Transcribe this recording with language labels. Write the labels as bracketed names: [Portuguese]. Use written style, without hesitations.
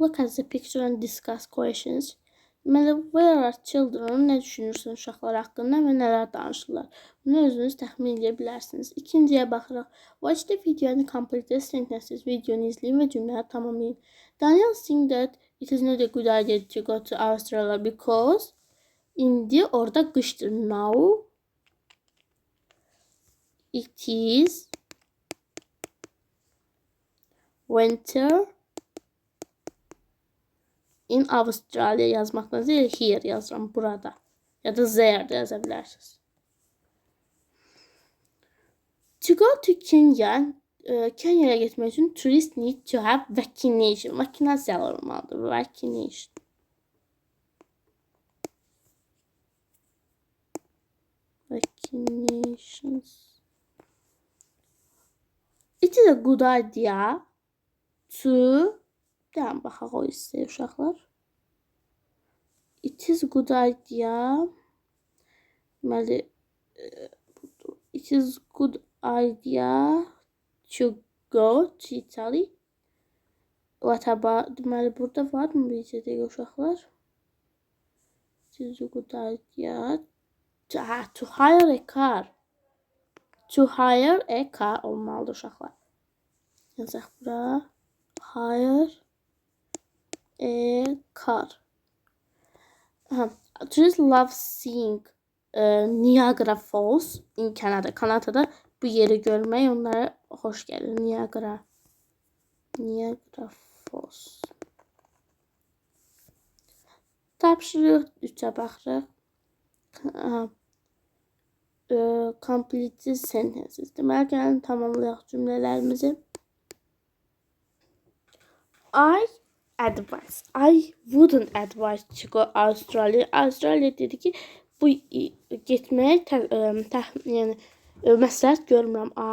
[English] Look at the picture and discuss questions. Deməli, where are children? [Azerbaijani] Nə düşünürsən uşaqlar haqqında və nələr danışırlar? Bunu özünüz təxmin edə bilərsiniz. İkinciyə baxırıq. [English] Watch the video and complete the sentences. [Azerbaijani] Videonu izləyin və cümlələri tamamlayın. [English] Daniel think that it is not a good idea to go to Australia because [Azerbaijani] indi orada qışdır. [English] Now it is winter in Australia [Azerbaijani] yazmaqdan deyil, [English] here [Azerbaijani] yazıram, burada. Ya da there də yaza bilərsiniz. [English] To go to Kenya, [Azerbaijani] Kenya'ya getmək üçün [English] tourist need to have vaccination. [Azerbaijani] Vaksinasiyalar olmalıdır. [English] Vaccination. Vaccinations. It is a good idea to... [Azerbaijani] Deyəm, baxaq o istəyir uşaqlar. [English] It is a good idea. Deməli, it is good idea to go to Italy. What about, [Azerbaijani] deməli, burada var mı bir deyək uşaqlar? [English] It is a good idea to hire a car. To hire a car [Azerbaijani] olmalıdır uşaqlar. Yazaq bura. [English] Hire a car. Tourists love seeing Niagara Falls in Canada. Kanadada [Azerbaijani] bu yeri görmək onlara xoş gəlir. Niagara Falls. Tapşırıq 3-ə baxırıq. [English] Complete sentences. [Azerbaijani] Deməli, gəlin tamamlayaq cümlələrimizi. [English] I wouldn't advise to go Australia. [Azerbaijani] Australia dedi ki, bu getməyə yəni məsləhət görmürəm.